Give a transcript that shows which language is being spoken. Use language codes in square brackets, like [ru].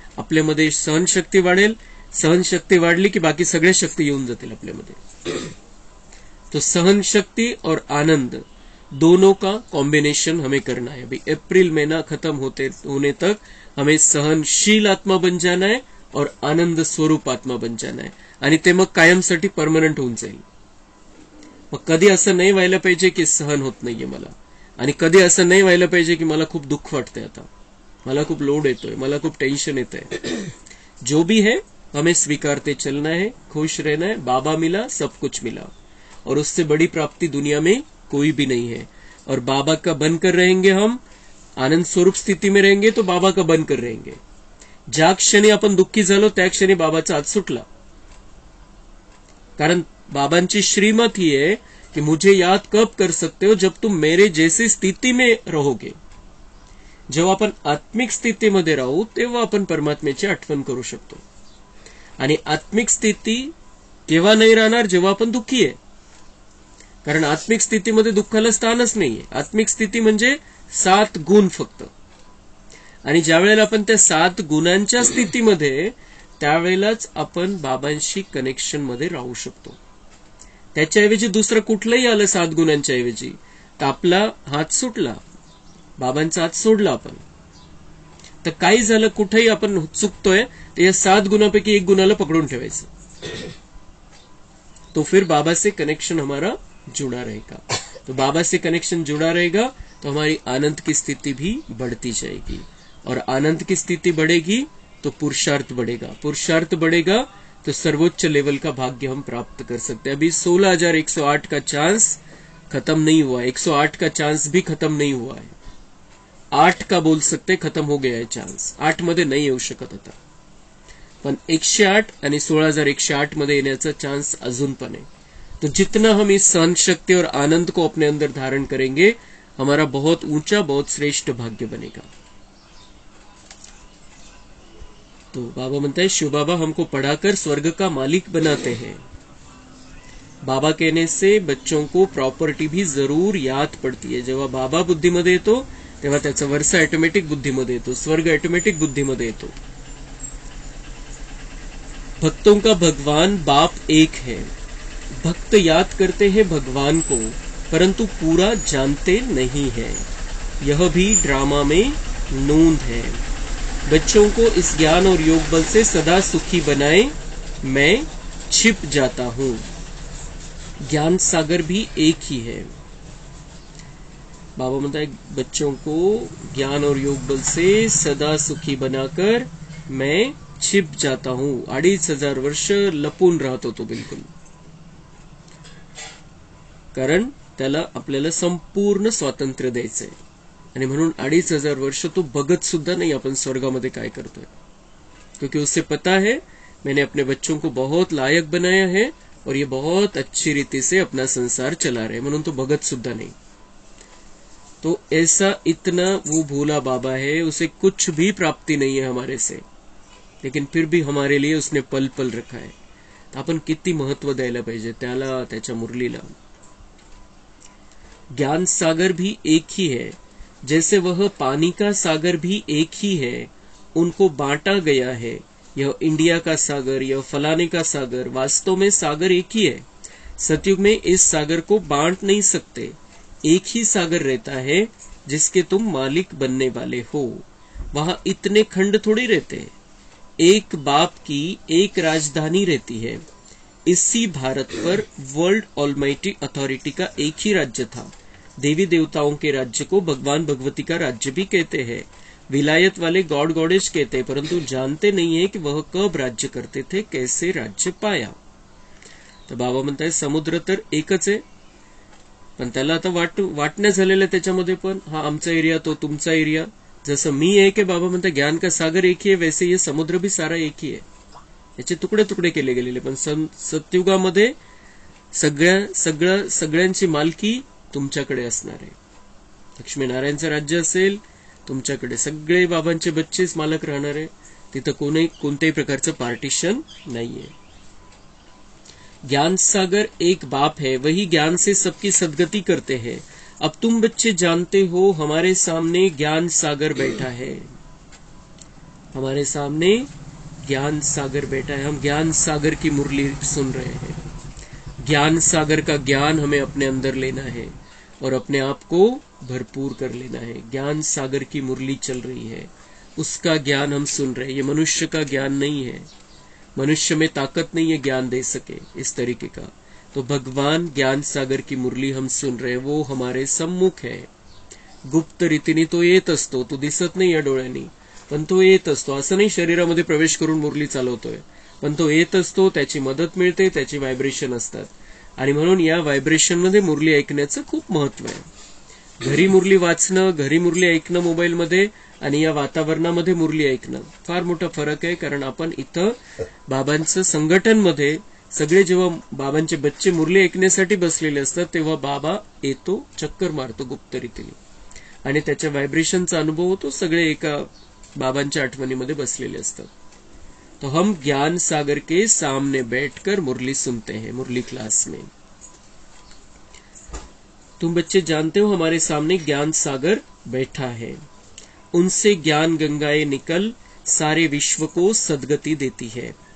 [mr] आपल्यामध्ये सहनशक्ती वाढेल. सहनशक्ती वाढली की बाकी सगळ्या शक्ती येऊन जातील आपल्यामध्ये. [hi] तो सहनशक्ती और आनंद दोनों का कॉम्बिनेशन हमें करना है. अभी अप्रैल महीना खत्म होने तक हमें सहनशील आत्मा बन जाना है और आनंद स्वरूप आत्मा बन जाना है. [mr] आणि ते मग कायमसाठी परमनंट होऊन जाईल. मग कधी असं नाही व्हायला पाहिजे की सहन होत नाहीये मला, आणि कधी असं नाही व्हायला पाहिजे की मला खूप दुःख वाटतंय, आता मला खूप लोड येतोय, मला खूप टेंशन येतंय. [hi] जो भी है हमें स्वीकारते चलना है, खुश रहना है. बाबा मिला, सब कुछ मिला, और उससे बड़ी प्राप्ति दुनिया में कोई भी नहीं है. और बाबा का बनकर रहेंगे हम, आनंद स्वरूप स्थिती में रहेंगे तो बाबा का बनकर रहेंगे. [mr] ज्या क्षणी आपण दुःखी झालो त्या क्षणी बाबाचा हात सुटला. कारण बाबांची श्रीमत [hi] ही है कि मुझे याद कब कर सकते हो, जब तुम मेरे जैसी स्थिती में रहोगे. [mr] जेव्हा आपण आत्मिक स्थितीमध्ये राहू तेव्हा आपण परमात्म्याची आठवण करू शकतो. आणि आत्मिक स्थिती केव्हा नाही राहणार, जेव्हा आपण दुःखी आहे. कारण आत्मिक स्थितीमध्ये दुःखाला स्थानच नाहीये. आत्मिक स्थिती म्हणजे 7 गुण फक्त. आणि ज्या वेळेला आपण त्या 7 गुणांच्या स्थितीमध्ये, त्यावेळेलाच आपण बाबांशी कनेक्शन मध्ये राहू शकतो. त्याच्याऐवजी दुसरं कुठलंही आलं 7 गुणांच्या ऐवजी तर आपला हात सुटला, बाबांचा हात सोडला आपण. तर काही झालं, कुठेही आपण चुकतोय तर या 7 गुणापैकी एक गुणाला पकडून ठेवायचं. [hi] तो फिर बाबा से कनेक्शन हमारा जुड़ा रहेगा. तो बाबा से कनेक्शन जुड़ा रहेगा तो हमारी आनंद की स्थिति भी बढ़ती जाएगी, और आनंद की स्थिति बढ़ेगी तो पुरुषार्थ बढ़ेगा, पुरुषार्थ बढ़ेगा तो सर्वोच्च लेवल का भाग्य हम प्राप्त कर सकते हैं। अभी 16,108 का चांस खत्म नहीं हुआ, 108 का चांस भी खत्म नहीं हुआ आहे. 8 का बोल सकते खत्म हो गया [mr] आहे चान्स. 8 मध्ये नाही येऊ शकत आता, पण 108 आणि 16,108 मध्ये येण्याचा चांस अजून पण आहे. [hi] तो जितना हम इस सहन शक्ति और आनंद को अपने अंदर धारण करेंगे, हमारा बहुत ऊंचा, बहुत श्रेष्ठ भाग्य बनेगा. तो बाबा म्हणते हैं, शिव बाबा हमको पढ़ाकर स्वर्ग का मालिक बनाते हैं. बाबा कहने से बच्चों को प्रॉपर्टी भी जरूर याद पड़ती है. [mr] जेव्हा बाबा बुद्धीमध्ये येतो तेव्हा त्याचा वर्षा ऑटोमॅटिक बुद्धीमध्ये येतो, स्वर्ग ऑटोमॅटिक बुद्धीमध्ये येतो. [hi] भक्तों का भगवान बाप एक है. भक्त याद करते हैं भगवान को, परंतु पूरा जानते नहीं है. यह भी ड्रामा में नोंद है. बच्चों को इस ज्ञान और योग बल से सदा सुखी बनाए, मैं छिप जाता हूं. ज्ञान सागर भी एक ही है. बाबा म्हणता है, बच्चों को ज्ञान और योग बल से सदा सुखी बनाकर मैं छिप जाता हूं. [mr] 2,500 वर्ष लपून राहतो [hi] तो बिलकुल, [mr] कारण त्याला आपल्याला संपूर्ण स्वातंत्र्य द्यायचंय. आणि म्हणून 2,500 वर्ष तो बघत सुद्धा नाही आपण स्वर्गामध्ये काय करतोय, [hi] क्योंकि उसे पता है मैंने अपने बच्चों को बहुत लायक बनाया है और ये बहुत अच्छी रीति से अपना संसार चला रहे, [mr] म्हणून तो बघत सुद्धा [hi] नहीं. तो ऐसा इतना वो भोला बाबा है, उसे कुछ भी प्राप्ति नहीं है हमारे से, लेकिन फिर भी हमारे लिए उसने पल पल रखा है. [mr] तो आपण किती महत्व द्यायला पाहिजे त्याला, त्याच्या मुरलीला. [hi] ज्ञान सागर भी एक ही है, जैसे वह पानी का सागर भी एक ही है. उनको बांटा गया है. यह इंडिया का सागर, यह फलाने का सागर, वास्तव में सागर एक ही है. सतयुग में इस सागर को बांट नहीं सकते. एक ही सागर रहता है जिसके तुम मालिक बनने वाले हो. वहां इतने खंड थोड़ी रहते. एक बाप की एक राजधानी रहती है. इसी भारत पर वर्ल्ड ऑलमाइटी अथॉरिटी का एक ही राज्य था. देवी देवताओं के राज्य को भगवान भगवती का राज्य भी कहते हैं. विलायत वाले गॉड गॉडेज कहते हैं, परंतु जानते नहीं है कि वह कब राज्य करते थे, कैसे राज्य पाया. [mr] तर बाबा म्हणताय समुद्र तर एकच आहे, पण त्याला आता वाटण्या झालेल्या त्याच्यामध्ये पण, हा आमचा एरिया, तो तुमचा एरिया. जसं मी एक आहे, बाबा म्हणतात [hi] ज्ञान का सागर एक ही है, वैसे ये समुद्र भी सारा एक ही है. [mr] याचे तुकडे तुकडे केले गेलेले, पण सतयुगामध्ये सगळ्यांची मालकी तुमच्याकडे असणार आहे. लक्ष्मीनारायणचं राज्य असेल तुमच्याकडे, सगळे बाबांचे बच्चेच मालक राहणार आहे. तिथं कोणत्याही प्रकारचं पार्टिशन नाहीये. [hi] ज्ञान सागर एक बाप है, वही ज्ञान से सबकी सदगति करते हैं. अब तुम बच्चे जानते हो हमारे सामने ज्ञान सागर बैठा है. हमारे सामने ज्ञान सागर बैठा है. हम ज्ञान सागर की मुरली सुन रहे हैं. ज्ञान सागर का ज्ञान हमें अपने अंदर लेना है और अपने आप को भरपूर कर लेना है. ज्ञान सागर की मुरली चल रही है, उसका ज्ञान हम सुन रहे हैं. ये मनुष्य का ज्ञान नहीं है. मनुष्य में ताकत नहीं है ज्ञान दे सके इस तरीके का. तो भगवान ज्ञान सागर की मुरली हम सुन रहे हैं, वो हमारे सम्मुख है. [mr] गुप्त रीतीने तो येत असतो, तो दिसत नाही या डोळ्यांनी, पण तो येत असतो. असं नाही शरीरामध्ये प्रवेश करून मुरली चालवतोय, पण तो येत असतो. त्याची मदत मिळते, त्याची व्हायब्रेशन असतात. आणि म्हणून या व्हायब्रेशन मध्ये मुरली ऐकण्याचं खूप महत्व आहे. घरी मुरली वाचणं, घरी मुरली ऐकणं मोबाईलमध्ये, आणि या वातावरणामध्ये मुरली ऐकणं फार मोठा फरक आहे. कारण आपण इथं बाबांचं संघटन मध्ये सगळे जेव्हा बाबांचे बच्चे मुरली ऐकण्यासाठी बसलेले असतात, तेव्हा बाबा येतो, चक्कर मारतो गुप्त रीतीने, आणि त्याच्या व्हायब्रेशनचा अनुभव होतो. सगळे एका बाबांच्या आठवणीमध्ये बसलेले असतात. [hi] तो हम ज्ञान सागर के सामने बैठकर मुरली सुनते हैं, मुरली क्लास में. तुम बच्चे जानते हो हमारे सामने ज्ञान सागर बैठा है. उनसे ज्ञान गंगाएं निकल सारे विश्व को सदगति देती है.